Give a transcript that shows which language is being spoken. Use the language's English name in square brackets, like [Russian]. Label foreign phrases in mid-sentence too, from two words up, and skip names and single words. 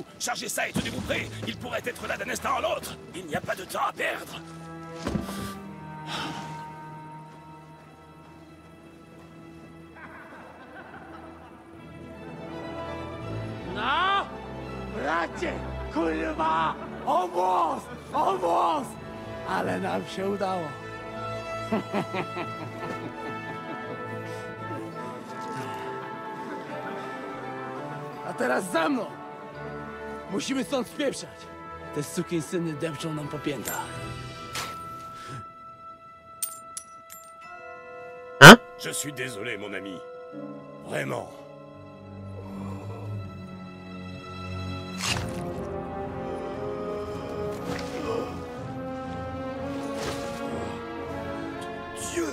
[French] Chargez ça et tenez-vous prêts! Il pourrait être là d'un instant à l'autre! Il n'y a pas de temps à perdre! [Polish] No! Bracie! Kurwa! O włos! O włos! Ale nam się udało. A teraz za mną! Musimy stąd spieprzać. Te sukinsyny depczą nam po piętach. [French] Je suis désolé, mon ami. Vraiment. Dieu!